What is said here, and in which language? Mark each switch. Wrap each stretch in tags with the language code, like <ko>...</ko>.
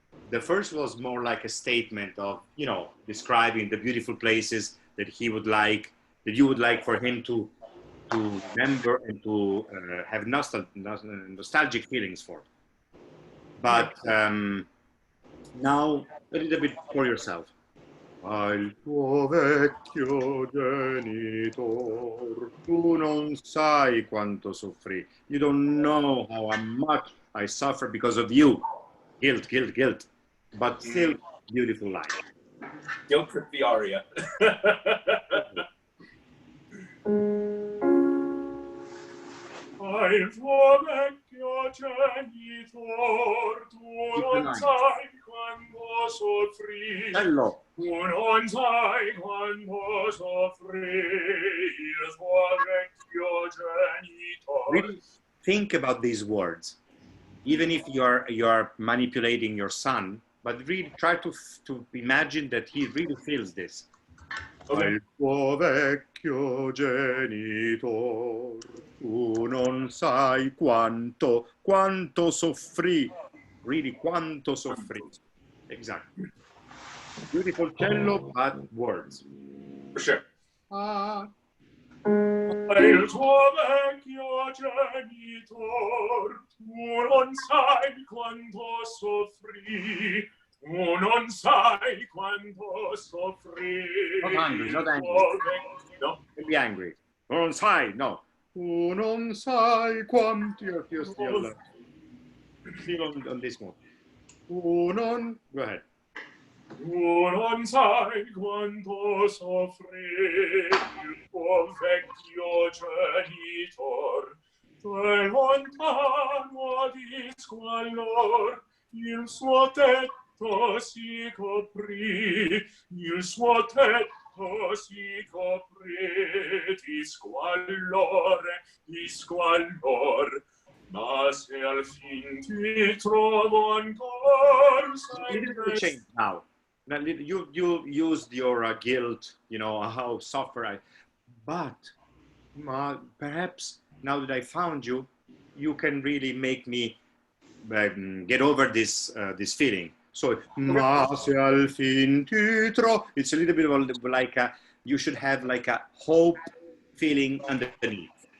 <en>The first was more like a statement of, describing the beautiful places that he would like, that you would like for him to remember and to have nostalgic feelings for. But Now, a little bit for yourself.</en> <it>Al tuo vecchio genitor, tu non sai quanto soffrì.</it> <en>You don't know how much I suffer because of you. Guilt, guilt, guilt. But still, beautiful line. Guilt with the aria.</en> <it>Al tuo vecchio genitor, tu non sai quando soffrì. Bello. Tu non sai quando soffrì il tuo vecchio genitor.</it> <en>Really think about these words. Even if you are manipulating your son, but really try to imagine that he really feels this. Okay.</en> <it>Al tuo vecchio genitor, tu non sai quanto soffrì.</it> <en>Really,</en> <it>quanto soffrì.</it> <en>Exactly. Beautiful cello, but words. For sure. Ah.</en> <it>Il tuo vecchio genitor, tu non sai quanto soffrì. Tu non sai quanto soffrì.</it> <en>Not angry, not angry. No? Don't be angry.</en> <it>Non sai, no. Tu non sai quanto io</it> <en>still on this one.</en> <it>Tu non,</it> <en>go ahead.</en> <it>Tu non sai quanto soffrì il tuo vecchio genitor, e lontano di squallor il suo tetto si coprì, il suo tetto si coprì di squallor, ma se al fin ti trovo ancor</it> <en>Little change now. Now, you used your guilt, you know, how suffer I. But perhaps now that I found you, you can really make me get over this this feeling. So,</en> <it>ma se al fin ti trovo,</it> <en>it's a little bit of like you should have like a hope feeling underneath.</en>